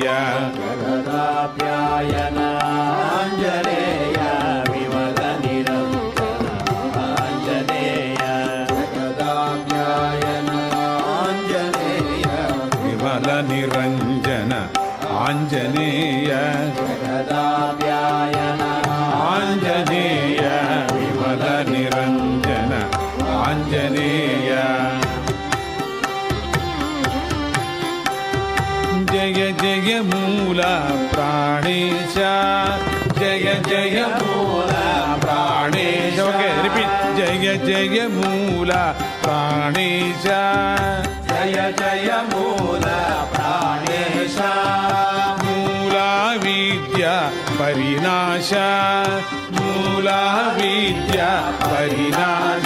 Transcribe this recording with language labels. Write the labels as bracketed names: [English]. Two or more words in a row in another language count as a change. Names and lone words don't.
[Kannada] ಜಗದಾಪ್ಯಾಯನ ಆಂಜನೇಯ ವಿಮಲ ನಿರಂಜನ ಆಂಜನೇಯ ಜಗದಾಪ್ಯಾಯನ ಆಂಜನೇಯ ವಿಮಲ ನಿರಂಜನ ಆಂಜನೇಯ ಜಗದಾಪ್ಯಾಯನ ಆಂಜನೇಯ ವಿಮಲ ನಿರಂಜನ ಆಂಜನೇಯ. ಜಯ ಜಯ ಮೂಲ ಪ್ರಾಣೇಶ ಜಯ ಜಯ ಮೂಲ ಪ್ರಾಣೇಶ. [English] okay repeat. [Kannada] ಜಯ ಜಯ ಮೂಲ ಪ್ರಾಣೇಶ ಜಯ ಜಯ ಮೂಲ ಪ್ರಾಣೇಶ. ಮೂಲ ವಿದ್ಯಾ ಪರಿನಾಶ ಮೂಲ ವಿದ್ಯಾ ಪರಿನಾಶ.